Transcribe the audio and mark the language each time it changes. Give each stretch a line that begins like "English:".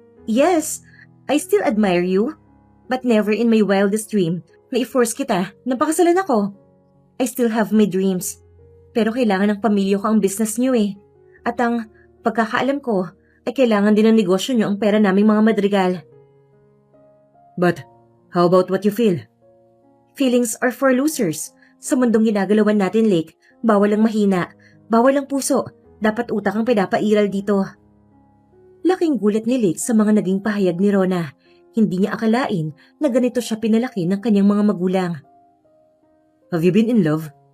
English: Yes, I still admire you. But never in my wildest dream na i-force kita na pakasalan ako. I still have my dreams.
Filipino: Pero kailangan ng pamilya ko ang business niyo eh. At ang pagkakaalam ko ay kailangan din ng negosyo niyo ang pera naming mga Madrigal.
English: But how about what you feel? Feelings are for losers.
Filipino: Sa mundong ginagalawan natin, Lick, bawal ang mahina, bawal ang puso, dapat utak ang pinapairal dito. Laking gulat ni Lick sa mga naging pahayag ni Rona. Hindi niya akalain na ganito siya pinalaki ng kanyang mga magulang. Have you been in love?